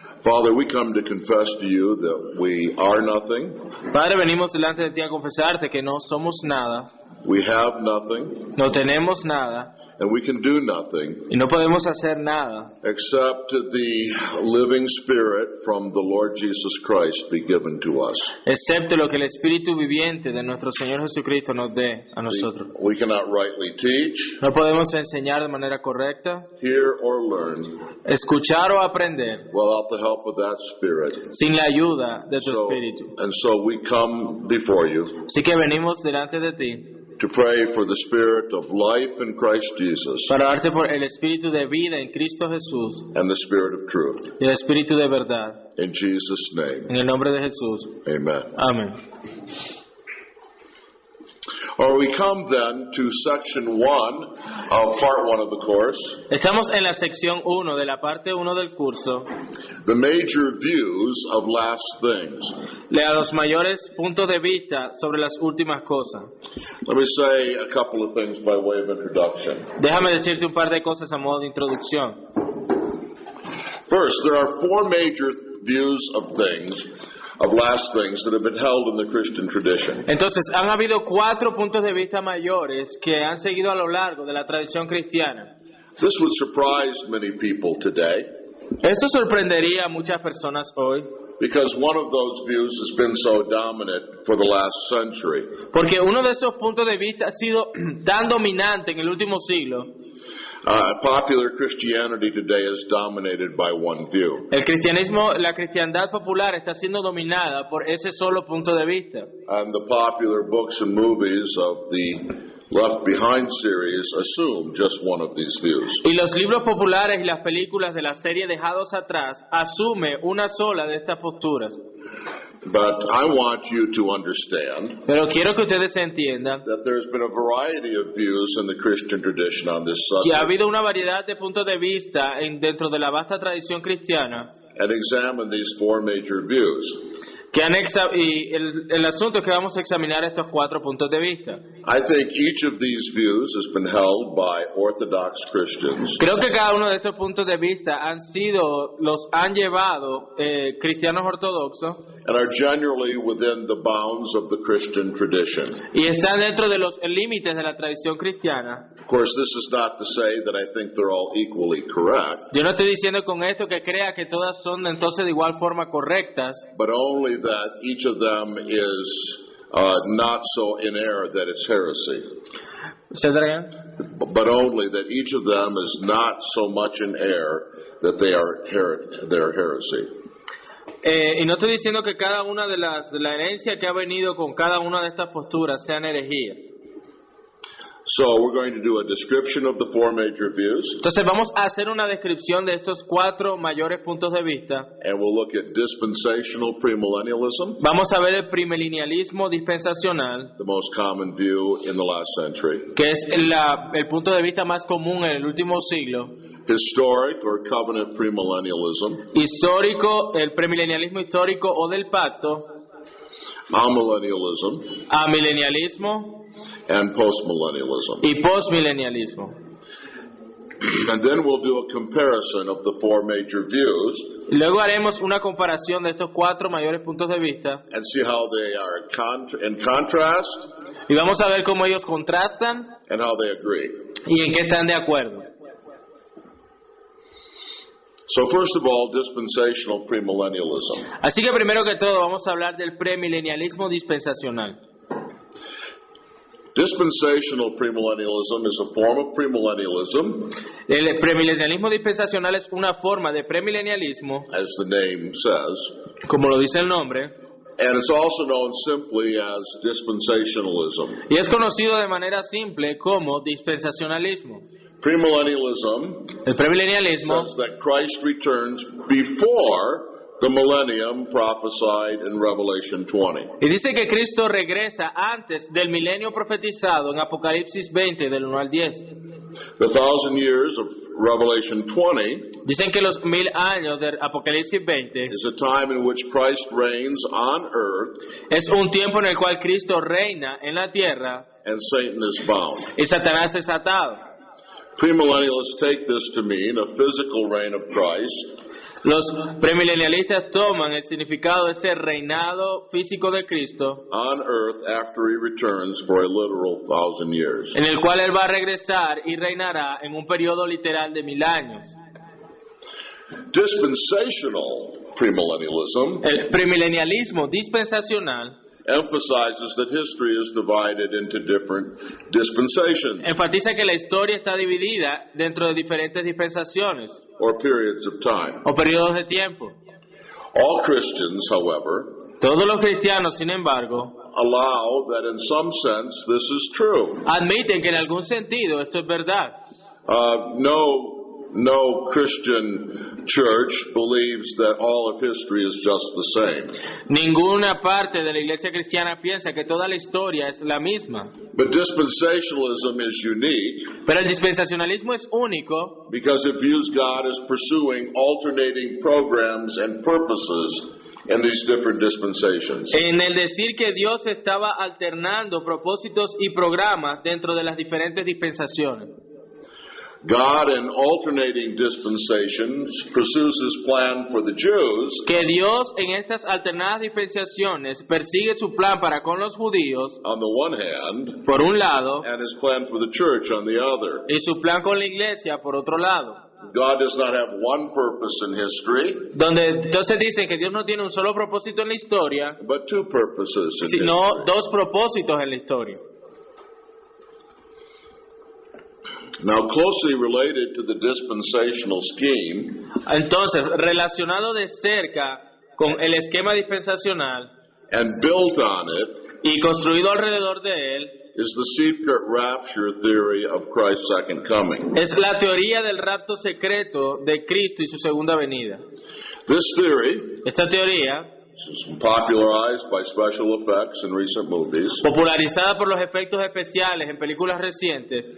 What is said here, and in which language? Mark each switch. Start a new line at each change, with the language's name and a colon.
English: Father, we come to confess to you that we are nothing,
Spanish: Padre, venimos delante de ti a confesarte que no somos nada,
English: we have nothing,
Spanish: no tenemos nada
English: and we can do nothing
Spanish: y no podemos hacer nada
English: except the living Spirit from the Lord Jesus Christ be given to us.
Spanish: excepto lo que el Espíritu viviente de nuestro Señor Jesucristo nos dé a nosotros.
English: We cannot rightly teach,
Spanish: No podemos enseñar de manera correcta,
English: hear, or learn
Spanish: escuchar o aprender
English: without the help of that Spirit.
Spanish: sin la ayuda de tu
English: So,
Spanish: Espíritu.
English: and so we come before you
Spanish: Así que venimos delante de ti
English: to pray for the Spirit of life in Christ Jesus
Spanish: para darte por el Espíritu de vida en Cristo Jesús
English: and the Spirit of truth.
Spanish: y el Espíritu de verdad.
English: In Jesus' name,
Spanish: En el nombre de Jesús.
English: amen.
Spanish: Amén.
English: Or we come then to section 1 of part 1 of the course,
Spanish: Estamos en la sección 1 de la parte 1 del curso,
English: the major views of last things.
Spanish: los mayores puntos de vista sobre las últimas cosas.
English: Let me say a couple of things by way of introduction.
Spanish: Déjame decirte un par de cosas a modo de introducción.
English: First, there are four major views of things, of last things, that have been held in the Christian tradition.
Spanish: Entonces, han habido 4 puntos de vista mayores que han seguido a lo largo de la tradición cristiana.
English: This would surprise many people today,
Spanish: Esto sorprendería a muchas personas hoy,
English: because one of those views has been so dominant for the last century.
Spanish: porque uno de esos puntos de vista ha sido tan dominante en el último siglo.
English: Popular Christianity today is dominated by one view.
Spanish: El cristianismo, la cristiandad popular está siendo dominada por ese solo punto de vista.
English: And the popular books and movies of the Left Behind series assume just one of these views.
Spanish: Y los libros populares y las películas de la serie Dejados Atrás asume una sola de estas posturas.
English: But I want you to understand
Spanish: Pero quiero que ustedes entiendan
English: that there's been a variety of views in the Christian tradition on this
Spanish: que ha
English: subject,
Spanish: habido una variedad de puntos de vista dentro de la vasta tradición cristiana
English: and examine these four major views.
Spanish: que y el asunto es que vamos a examinar estos 4 puntos de vista.
English: I think each of these views has been held by Orthodox Christians,
Spanish: Creo que cada uno de estos puntos de vista los han llevado cristianos ortodoxos
English: and are generally within the bounds of the Christian tradition.
Spanish: y están dentro de los límites de la tradición cristiana.
English: Of course, this is not to say that I think they're all equally correct,
Spanish: Yo no estoy diciendo con esto que crea que todas son entonces de igual forma correctas,
English: but only that each of them is not so in error that it's heresy.
Spanish: ¿Se traen?
English: But only that each of them is not so much in error that they're heresy.
Spanish: Y no estoy diciendo que cada una de la herencia que ha venido con cada una de estas posturas sean herejías.
English: So we're going to do a description of the four major views,
Spanish: Entonces vamos a hacer una descripción de estos 4 mayores puntos de vista.
English: and we'll look at dispensational premillennialism,
Spanish: Vamos a ver el premilenialismo dispensacional,
English: the most common view in the last century,
Spanish: que es el punto de vista más común en el último siglo.
English: historic or covenant premillennialism,
Spanish: Histórico, el premilenialismo histórico o del pacto,
English: amillennialism,
Spanish: amilenialismo
English: and postmillennialism.
Spanish: y postmilenialismo.
English: And then we'll do a comparison of the four major views
Spanish: Y luego haremos una comparación de estos 4 mayores puntos de vista
English: and see how they are in contrast
Spanish: y vamos a ver cómo ellos contrastan
English: and how they agree.
Spanish: y en qué están de acuerdo.
English: So first of all, dispensational premillennialism.
Spanish: Así que primero que todo vamos a hablar del premilenialismo dispensacional.
English: Dispensational premillennialism is a form of premillennialism,
Spanish: El premilenialismo dispensacional es una forma de premilenialismo,
English: as the name says,
Spanish: como lo dice el nombre,
English: And it's also known simply as dispensationalism.
Spanish: Y es conocido de manera simple como dispensacionalismo.
English: Premillennialism
Spanish: El premilenialismo
English: says that Christ returns before the millennium prophesied in Revelation 20.
Spanish: y dice que Cristo regresa antes del milenio profetizado en Apocalipsis 20 del 1 al 10.
English: The 1,000 years of Revelation 20
Spanish: Dicen que los 1000 años de Apocalipsis 20
English: is a time in which Christ reigns on earth
Spanish: es un tiempo en el cual Cristo reina en la tierra
English: and Satan is bound.
Spanish: y Satanás es atado.
English: Premillennialists take this to mean a physical reign of Christ,
Spanish: Los premilenialistas toman el significado de ese reinado físico de Cristo,
English: on earth after he returns for a literal 1,000 years.
Spanish: en el cual Él va a regresar y reinará en un periodo literal de 1000 años.
English: Dispensational premillennialism
Spanish: El premilenialismo dispensacional
English: emphasizes that history is divided into different dispensations
Spanish: enfatiza que la historia está dividida dentro de diferentes dispensaciones
English: or periods of time.
Spanish: o periodos de tiempo.
English: All Christians, however,
Spanish: Todos los cristianos, sin embargo,
English: allow that in some sense this is true.
Spanish: admiten que en algún sentido esto es verdad.
English: No Christian church believes that all of history is just the same.
Spanish: Ninguna parte de la iglesia cristiana piensa que toda la historia es la misma.
English: But dispensationalism is unique
Spanish: Pero el dispensacionalismo es único
English: because it views God as pursuing alternating programs and purposes in these different dispensations.
Spanish: en el decir que Dios estaba alternando propósitos y programas dentro de las diferentes dispensaciones.
English: God in alternating dispensations pursues his plan for the Jews
Spanish: Que Dios en estas alternadas dispensaciones persigue su plan para con los judíos,
English: on the one hand
Spanish: por un lado,
English: and his plan for the church on the other.
Spanish: y su plan con la iglesia, por otro lado.
English: God does not have one purpose in history,
Spanish: Donde entonces dicen que Dios no tiene un solo propósito en la historia,
English: but two purposes in
Spanish: sino
English: history.
Spanish: dos propósitos en la historia.
English: Now, closely related to the dispensational scheme
Spanish: Entonces, relacionado de cerca con el esquema dispensacional
English: and built on it
Spanish: y construido alrededor de él,
English: is the secret rapture theory of Christ's second coming.
Spanish: es la teoría del rapto secreto de Cristo y su segunda venida.
English: This theory,
Spanish: Esta teoría,
English: which is popularized by special effects in recent movies,
Spanish: popularizada por los efectos especiales en películas recientes,